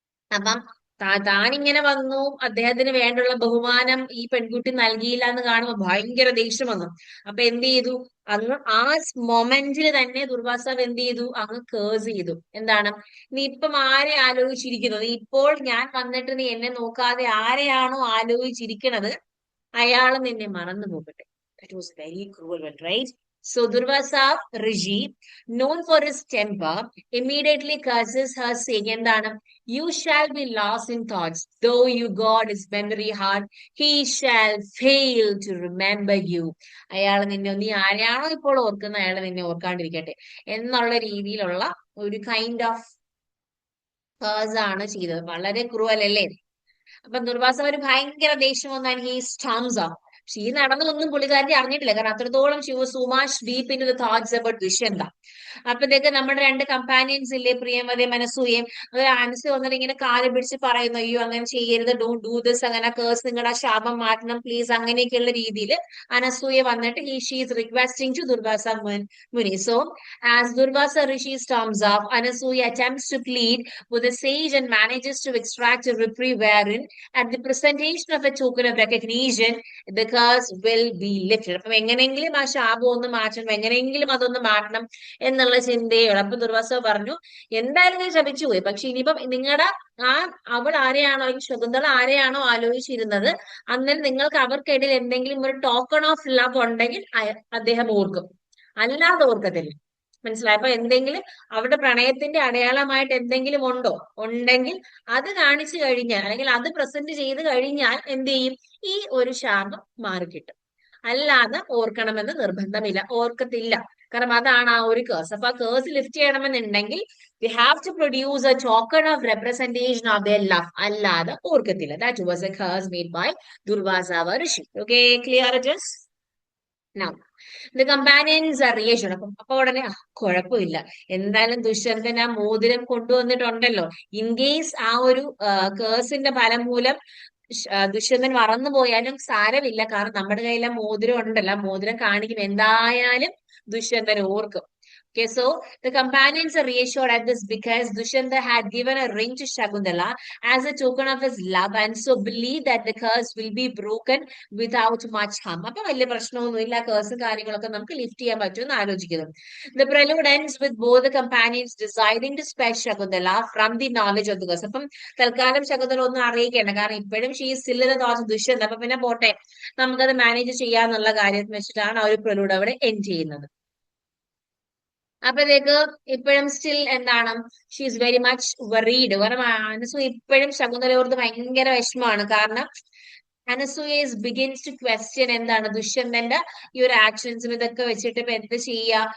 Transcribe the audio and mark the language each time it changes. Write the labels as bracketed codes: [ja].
[ml] അപ്പം താനിങ്ങനെ വന്നു, അദ്ദേഹത്തിന് വേണ്ടുള്ള ബഹുമാനം ഈ പെൺകുട്ടി നൽകിയില്ല എന്ന് കാണുമ്പോൾ ഭയങ്കര ദേഷ്യം വന്നു. അപ്പൊ എന്ത് ചെയ്തു? അങ്ങ് ആ മൊമെന്റിൽ തന്നെ ദുർവാസാവ് എന്ത് ചെയ്തു? അങ്ങ് കേഴ്സ് ചെയ്തു. എന്താണ്? നീ ഇപ്പം ആരെ ആലോചിച്ചിരിക്കുന്നത്? നീ ഇപ്പോൾ ഞാൻ വന്നിട്ട് നീ എന്നെ നോക്കാതെ ആരെയാണോ ആലോചിച്ചിരിക്കണത് അയാള് നിന്നെ മറന്നു പോകട്ടെ. [en] That was very cruel one, right? So Durvasa Rishi, known for his temper, immediately curses her, saying, എന്താണ്? You shall be lost in thoughts. Though you God is memory hard, he shall fail to remember you. [ml] അയാൾ നിന്നെ, നീ ആരെയാണോ ഇപ്പോൾ ഓർക്കുന്നത് അയാൾ നിന്നെ ഓർക്കാണ്ടിരിക്കട്ടെ എന്നുള്ള രീതിയിലുള്ള ഒരു കൈൻഡ് ഓഫ് കേഴ്സ് ആണ് ചെയ്തത്. വളരെ ക്രൂവൽ അല്ലേ? അപ്പൊ ദുർവാസ ഒരു ഭയങ്കര ദേഷ്യം വന്നാൽ [en] He storms up. [ml] പക്ഷെ ഈ നടന്നതൊന്നും പുള്ളിക്കാരി അറിഞ്ഞിട്ടില്ല. കാരണം അത്രത്തോളം [en] She was so much deep into the thoughts about Dushyanta. [ml] അപ്പത്തേക്ക് നമ്മുടെ രണ്ട് കമ്പാനിയൻസ് ഇല്ലേ, പ്രിയമതയും അനസൂയയും, അത് അനസൂയ വന്നിട്ട് ഇങ്ങനെ കാല് പിടിച്ച് പറയുന്നു, അയ്യോ അങ്ങനെ ചെയ്യരുത്, [en] don't do this, [ml] അങ്ങനെ കേഴ്സ്, നിങ്ങളുടെ ആ ശാപം മാറ്റണം പ്ലീസ്, അങ്ങനെയൊക്കെയുള്ള രീതിയിൽ അനസൂയ വന്നിട്ട് [en] She is requesting to Durvasa Muni. So as Durvasa Rishi storms up, Anasuya attempts to plead with the sage and manages to extract a reprieve wherein at the presentation of a token of recognition the curse will be lifted. [ml] അപ്പം എങ്ങനെയെങ്കിലും ആ ശാപം ഒന്ന് മാറ്റണം, എങ്ങനെയെങ്കിലും അതൊന്ന് മാറ്റണം എന്നുള്ള ചിന്തയുള്ളൂ. അപ്പൊ ദുർവാസ പറഞ്ഞു, എന്തായാലും ഞാൻ ശപിച്ചു പോയി, പക്ഷെ ഇനിയിപ്പം നിങ്ങളുടെ ആ അവൾ ആരെയാണോ, അല്ലെങ്കിൽ ശകുന്തള ആരെയാണോ ആലോചിച്ചിരുന്നത്, അന്നേരം നിങ്ങൾക്ക് അവർക്കിടയിൽ എന്തെങ്കിലും ഒരു ടോക്കൺ ഓഫ് ലവ് ഉണ്ടെങ്കിൽ അദ്ദേഹം ഓർക്കും, അല്ലാതെ ഓർക്കത്തില്ല. മനസ്സിലായി? അപ്പൊ എന്തെങ്കിലും അവരുടെ പ്രണയത്തിന്റെ അടയാളമായിട്ട് എന്തെങ്കിലും ഉണ്ടോ? ഉണ്ടെങ്കിൽ അത് കാണിച്ചു കഴിഞ്ഞാൽ, അല്ലെങ്കിൽ അത് പ്രസന്റ് ചെയ്ത് കഴിഞ്ഞാൽ എന്ത് ചെയ്യും? ഈ ഒരു ശാപം മാറിക്കിട്ടും. അല്ലാതെ ഓർക്കണമെന്ന് നിർബന്ധമില്ല, ഓർക്കത്തില്ല. കാരണം അതാണ് ആ ഒരു കേസ്. അപ്പൊ ആ കേസ് ലിഫ്റ്റ് ചെയ്യണമെന്നുണ്ടെങ്കിൽ [en] we have to produce a token of representation of their love, [ml] അല്ലാതെ ഓർക്കത്തില്ല. [en] That was a curse made by Durvasa Rishi. Okay, clear it is? Now, the companions are reassured. [ml] അപ്പൊ ഉടനെ കുഴപ്പമില്ല, എന്തായാലും ദുഷ്യന്തൻ ആ മോതിരം കൊണ്ടുവന്നിട്ടുണ്ടല്ലോ, ഇൻ കേസ് ആ ഒരു കേസിന്റെ ഫലം മൂലം ദുഷ്യന്തൻ മറന്നു പോയാലും സാരമില്ല, കാരണം നമ്മുടെ കയ്യിൽ ആ മോതിരം ഉണ്ടല്ലോ, ആ മോതിരം കാണിക്കും, എന്തായാലും ദുഷ്യന്തൻ ഓർക്കും. [en] Okay, so the companions are reassured at this because Dushyanta had given a ring to Shakuntala as a token of his love, and so believe that the curse will be broken without much harm. [ml] അപ്പൊ വലിയ പ്രശ്നമൊന്നുമില്ല, curse കാര്യങ്ങളൊക്കെ നമുക്ക് lift ചെയ്യാൻ പറ്റുമെന്ന് ആലോചിക്കുന്നു. [en] The prelude ends with both the companions deciding to spare Shakuntala from the knowledge of the curse. [ml] അപ്പം തൽക്കാലം ശകുന്തള ഒന്നും അറിയിക്കേണ്ട, കാരണം ഇപ്പോഴും [en] She still in the thoughts of Dushyanta. [ml] അപ്പൊ പിന്നെ പോട്ടെ, നമുക്കത് മാനേജ് ചെയ്യാന്നുള്ള കാര്യം വെച്ചിട്ടാണ് ആ ഒരു പ്രലൂഡ് അവിടെ എൻഡ് ചെയ്യുന്നത്. അപ്പത്തേക്ക് ഇപ്പോഴും [en] Still എന്താണ്, she is very much worried. [ml] കാരണം അനസൂയ ഇപ്പോഴും ശകുന്തലയോർത്ത് ഭയങ്കര വിഷമമാണ്. കാരണം [en] Anasuya begins to question [ml] എന്താണ് ദുഷ്യന്തന്റെ ഈ ഒരു ആക്ഷൻസും ഇതൊക്കെ വെച്ചിട്ട് ഇപ്പൊ എന്ത് ചെയ്യാ.